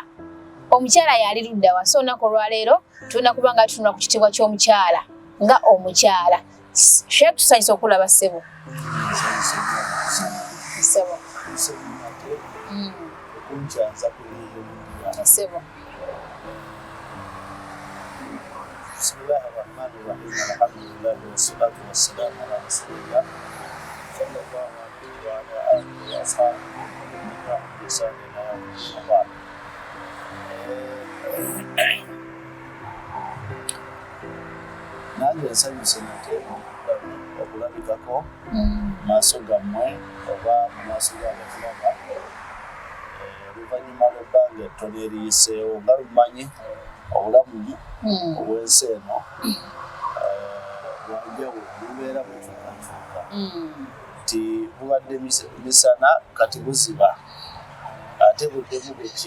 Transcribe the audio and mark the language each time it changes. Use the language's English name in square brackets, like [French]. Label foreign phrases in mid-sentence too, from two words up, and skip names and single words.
[Ganda] Omukyala yali ludda wa? So olunaku olwaleero tulina kuba nga tutunula ku kitiibwa ky'omukyala nga omukyala. Sheikh tusanyusa okulaba ssebo. Ssebo. Ssebo. [Arabic] بسم الله الرحمن الرحيم. الحمد لله والصلاة والسلام على رسول الله صلى الله عليه وعلى آله وأصحابه وإخوانه إلى يوم [Ganda] nange nsanyuse nate okulabikako maaso gammwe oba mu maaso g'abatulaba oluvannyuma lw'ebbanga ettono eriyiseewo nga lumanyi obulamu obw'ensi eno bwanjawulo bubeera bukyukakyuka nti bubadde misana kati buziba ate buddemu bukye